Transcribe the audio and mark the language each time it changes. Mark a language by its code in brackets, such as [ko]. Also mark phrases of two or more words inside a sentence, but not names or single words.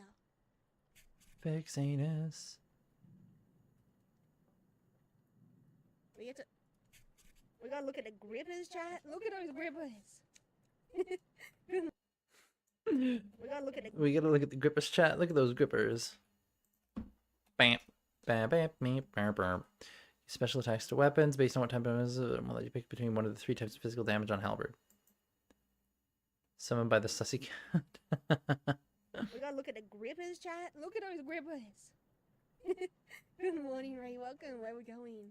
[en] Fix anus. We gotta look at the grippers, chat. Look at those grippers. We gotta look at the. We gotta look at the grippers chat. Look at those grippers. Bam. Bam, bam, bam, bam, bam. Special attacks to weapons based on what type of we'll let you pick between one of the 3 types of physical damage on halberd. Summoned by the sussy cat. We gotta look at the grippers, chat. Look at those grippers. Good morning, Ray. Welcome. Where we going?